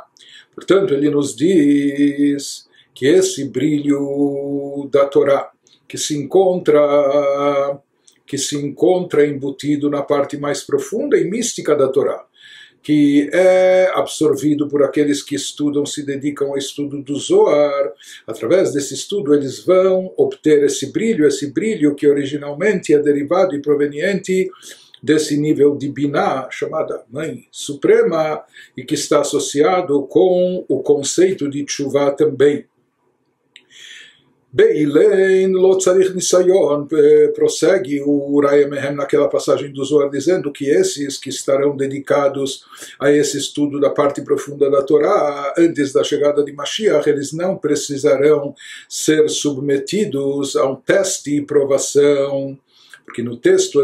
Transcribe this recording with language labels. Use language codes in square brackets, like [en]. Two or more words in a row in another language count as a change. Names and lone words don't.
[pt] Portanto, ele nos diz que esse brilho da Torá, que se encontra embutido na parte mais profunda e mística da Torá, que é absorvido por aqueles que estudam, se dedicam ao estudo do Zohar. Através desse estudo eles vão obter esse brilho que originalmente é derivado e proveniente desse nível de Binah, chamada Mãe Suprema, e que está associado com o conceito de Tshuvah também. [arc] באילין לא צריך נסיון, [pt] prossegue o Uraya Mehem naquela passagem do Zohar, dizendo que esses que estarão dedicados a esse estudo da parte profunda da Torá, antes da chegada de Mashiach, eles não precisarão ser submetidos a um teste e provação, porque no texto